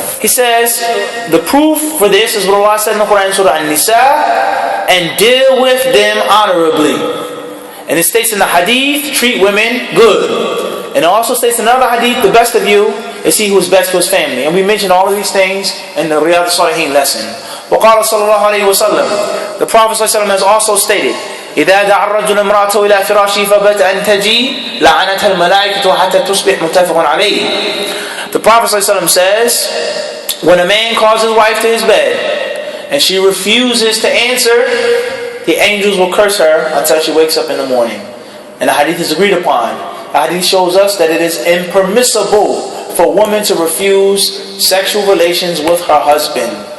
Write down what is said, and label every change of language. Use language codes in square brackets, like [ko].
[en] He says, the proof for this is what Allah said in the Quran, Surah An-Nisa, and deal with them honorably. And it states in the hadith, treat women good. And it also states in another hadith, the best of you is he who is best to his family. And we mentioned all of these things in the Riyadh Saalikeen lesson. [ar] وقال صلى الله عليه وسلم, [en] the Prophet صلى الله عليه وسلم has also stated, [ar] إذا دعا الرجل امرأته إلى فراشه فبت أن تجي لعنتها الملائكة حتى تصبح متفق عليه. [en] The Prophet ﷺ says, when a man calls his wife to his bed and she refuses to answer, the angels will curse her until she wakes up in the morning. And the hadith is agreed upon. The hadith shows us that it is impermissible for a woman to refuse sexual relations with her husband.